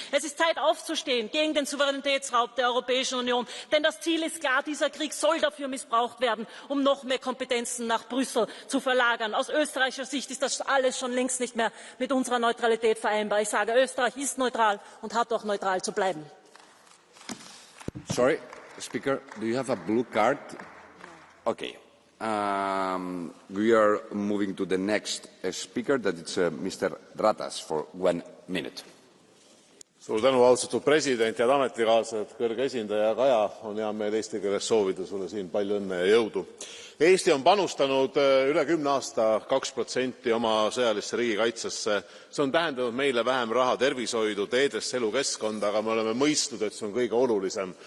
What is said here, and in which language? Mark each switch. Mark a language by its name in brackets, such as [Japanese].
[German] Es ist Zeit aufzustehen gegen den Souveränitätsraub der Europäischen Union. Denn das Ziel ist klar, dieser Krieg soll dafür missbraucht werden, um noch mehr Kompetenzen nach Brüssel zu verlagern. Aus österreichischer Sicht ist das alles schon längst nicht mehr mit unserer Neutralität vereinbar. Ich sage, Österreich ist neutral und hat auch neutral zu bleiben. [English] Sorry, Speaker, do you have a blue card? Okay. We are moving to the next speaker, that is Mr. Ratas for 1 minute. [Estonian] Suur tänu, austatud president, head ametikaaslased, kõrge esindaja Kaja, on hea meel eesti keeles soovida sulle siin palju õnne ja jõudu. Eesti on panustanud üle 10 aasta 2% oma sõjalisse riigikaitsesse. See on tähendanud meile vähem raha tervishoidu, teedesse, elukeskkonda, aga me oleme mõistnud, et see on kõige olulisem.